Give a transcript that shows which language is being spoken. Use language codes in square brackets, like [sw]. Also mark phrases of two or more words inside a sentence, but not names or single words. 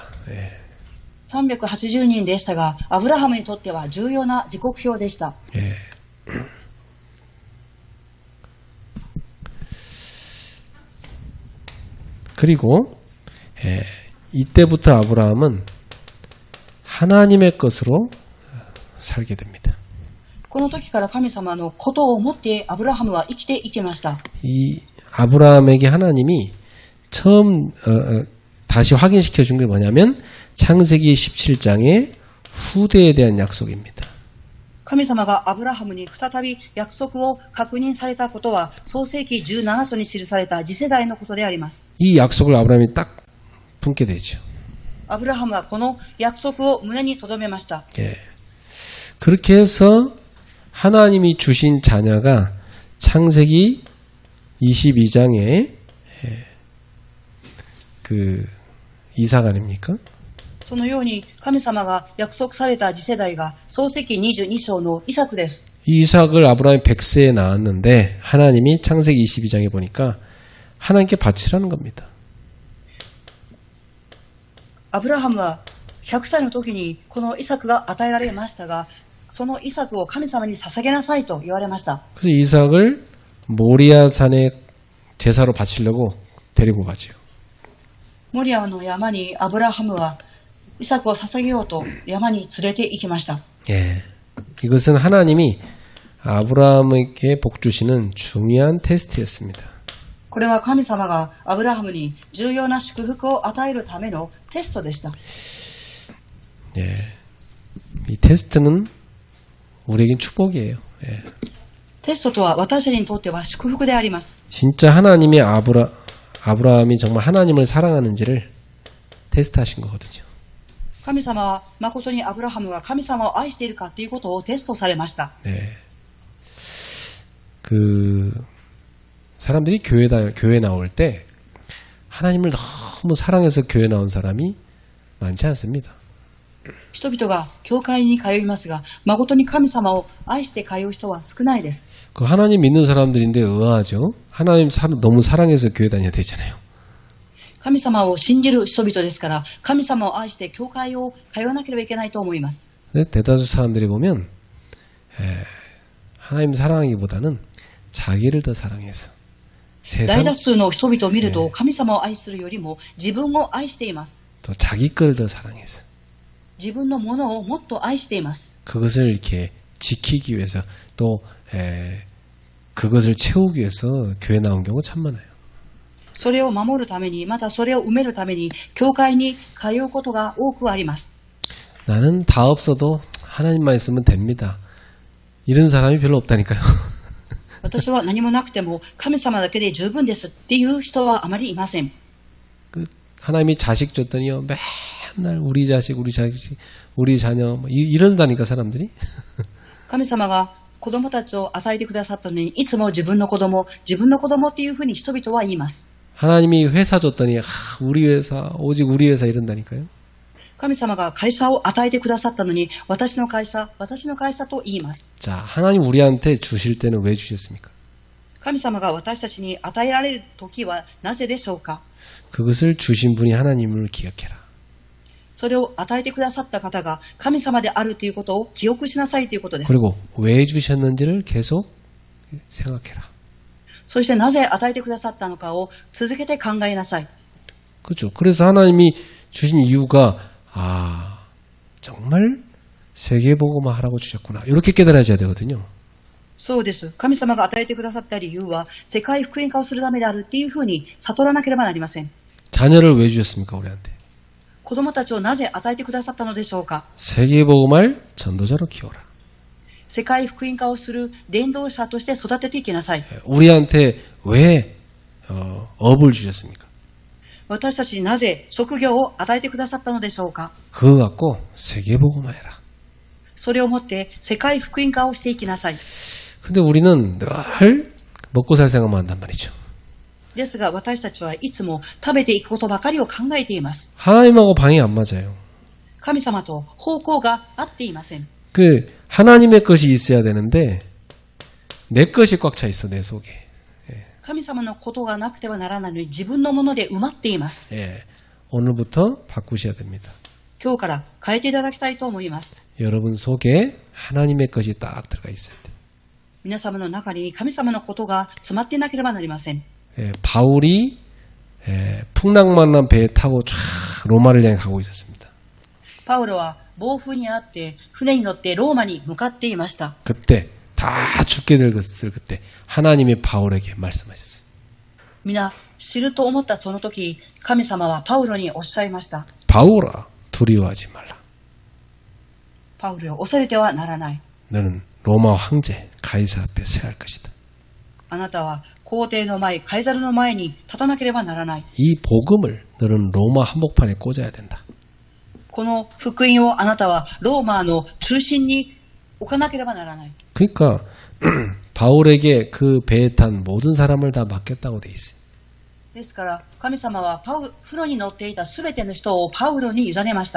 [ko] 예. [ja] 380 人でしたが、アブラハムにとっては重要な時刻表でした。 [ko] 예. 그리고 이때부터 아브라함은 하나님의 것으로 살게 됩니다. [ja] この時から神様のことを思ってアブラハムは生きていきました。 [ko] 이 아브라함에게 하나님이 처음 다시 확인시켜 준 게 뭐냐면 창세기 17장의 후대에 대한 약속입니다. [ja] 神様がアブラハムに再び約束を確認されたことは創世記17章に記された次世代のことであります。 [ko] 이 약속을 아브라함이 딱 품게 되죠. [ja] アブラハムはこの約束を胸に留めました。 [ko] 예. 그렇게 해서 하나님이 주신 자녀가 창세기 22장에 그 이삭 아닙니까? [ja] そのように神様が約束された次世代が創世記22章のイサクです。 [ko] 이 이삭을 아브라함이 100세에 낳았는데 하나님이 창세기 22장에 보니까 하나님께 바치라는 겁니다. [ja] アブラハムは100歳の時にこのイサクが与えられましたが、そのイサクを神様に捧げなさいと言われました。 [ko] 그래서 이삭을 모리아산에 제사로 바치려고 데리고 가지요. [ja] モリアの山にアブラハムはイサクを捧げようと山に連れて行きました。 [ko] 예. 이것은 하나님이 아브라함에게 복 주시는 중요한 테스트였습니다. [ja] これは神様がアブラハムに重要な祝福を与えるためのテストでした。 [ko] 예. 이 테스트는 우리에겐 축복이에요. 예. [ja] テストとは私たちにとっては祝福であります。 [ko] 진짜 하나님이 아브라함이 정말 하나님을 사랑하는지를 테스트하신 거거든요. [ja] 神様は誠にアブラハムが神様を愛しているかということをテストされました。 [ko] 네. 사람들이 교회 나올 때 하나님을 너무 사랑해서 교회 나온 사람이 많지 않습니다. [ja] 人々が教会に通いますが、誠に神様を愛して通う人は少ないです。 [ko] 그 하나님 믿는 사람들인데 의아하죠. 하나님 너무 사랑해서 교회 다녀야 되잖아요. [ja] 神様を信じる人々ですから、神様を愛して教会を通わなければいけないと思います。 [ko] 대다수 사람들이 보면 하나님 사랑하기보다는 자기를 더 사랑해서 [ja] 大多数の人々を見ると、神様を愛するよりも自分を愛しています。 [ko] 또 자기 걸 더 사랑해서 [ja] 自分のものをもっと愛しています。 [ko] 그것을 이렇게 지키기 위해서 또 그것을 채우기 위해서 교회 나온 경우가 참 많아요. [ja] それを守るために、またそれを埋めるために教会に通うことが多くあります。 [ko] 나는 다 없어도 하나님만 있으면 됩니다. 이런 사람이 별로 없다니까요. [ja] 私は何もなくても神様だけで十分ですっていう人はあまりいません。 [ko] 하나님이 자식 줬더니요 맨날 우리 자식, 우리 자녀 이런다니까 사람들이. [ja] 神様が子供たちを与えてくださったのに、いつも自分の子供っていうふうに人々は言います。 [ko] 하나님이 회사 줬더니 우리 회사, 오직 우리 회사 이런다니까요. [ja] 神様が会社を与えてくださったのに、私の会社と言います。 [ko] 자, 하나님 우리한테 주실 때는 왜 주셨습니까? [ja] 神様が私たちに与えられる時はなぜでしょうか。 [ko] 그것을 주신 분이 하나님을 기억해라. [ja] それを与えてくださった方が神様であるということを記憶しなさいということです。 [ko] 그리고 왜 주셨는지를 계속 생각해라. [ja] そしてなぜ与えてくださったのかを続けて考えなさい。 [ko] 그렇죠. 그래서 하나님이 주신 이유가 정말 세계복음화 하라고 주셨구나. 이렇게 깨달아져야 되거든요. [ja] そうです。神様が与えてくださった理由は世界福音化をするためであるっていうふうに悟らなければなりません。 [ko] 자녀를 왜 주셨습니까, 우리한테? [ja] 子供たちをなぜ与えてくださったのでしょうか。 [ko] 세계복음할 전도자로 키워라. [ja] 世界福音化をする伝道者として育てていきなさい。 [ko] 우리한테 왜 업을 주셨습니까? [ja] 私たちになぜ職業を与えてくださったのでしょうか。 [ko] 그거 갖고 세계복음화해라. [ja] それをもって世界福音化をしていきなさい。 [ko] 근데 우리는 늘 먹고 살 생각만 한단 말이죠. [ja] ですが私たちはいつも食べていくことばかりを考えています。 [ko] 하나님하고 방이 안 맞아요. [ja] 神様と方向が合っていません。 [ko] 하나님의 것이 있어야 되는데 내 것이 꽉 차 있어, 내 속에. [ja] 神様のことがなくてはならないのに自分のもので埋まっています。 [ko] 오늘부터 바꾸셔야 됩니다. [ja] 今日から変えていただきたいと思います。 [ko] 여러분 속에 하나님의 것이 딱 들어가 있어야 돼요. [ja] 皆様の中に神様のことが詰まっていなければなりません。 [ko] 바울이 풍랑만난 배에 타고 쫙 로마를 향해 가고 있었습니다. [ja] パウロは暴風にあって船に乗ってローマに向かっていました。 [ko] 그때 다 죽게 됐을 그때 하나님이 바울에게 말씀하셨어요. [ja] 皆死ぬと思ったその時、神様はパウロにおっしゃいました。 [ko] 바울아, 두려워하지 말라. [ja] パウロを恐れてはならない。 [ko] 너는 로마 황제 가이사 앞에 서야 할 것이다. [ja] あなたは皇帝の前、カイザルの前に立たなければならない。 [ko] 이 복음을 너는 로마 한복판에 꽂아야 된다. [ja] この福音をあなたはローマの中心に置かなければならない。 [ko] 그러니까 바울에게 그 배에 탄 모든 사람을 다 맡겼다고 돼 있어요. [ja] ですから神様は船に乗っていたすべての人をパウロに委ねました。